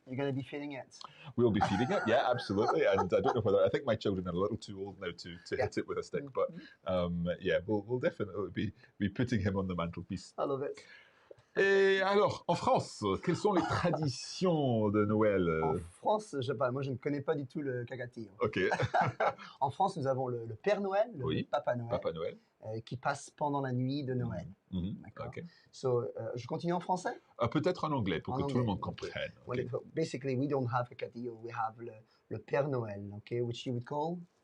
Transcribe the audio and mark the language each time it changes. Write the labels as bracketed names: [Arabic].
[English] You're going to be feeding it. We'll be feeding it, yeah, absolutely. And I don't know whether I think my children are a little too old now to hit it with a stick, but yeah, we'll definitely be putting him on the mantelpiece. I love it. [French] Et alors, en France, quelles sont les traditions de Noël? En France, je sais pas, moi je ne connais pas du tout le cagatio. Ok. En France, nous avons le Père Noël, le Papa Noël, Papa Noël. Qui passe pendant la nuit de Noël. D'accord. Okay. So, je continue en français? Peut-être en anglais pour que tout le monde comprenne. Okay. [English] Well, basically, we don't have a cagatio, we have le Père Noël, okay, which you would call?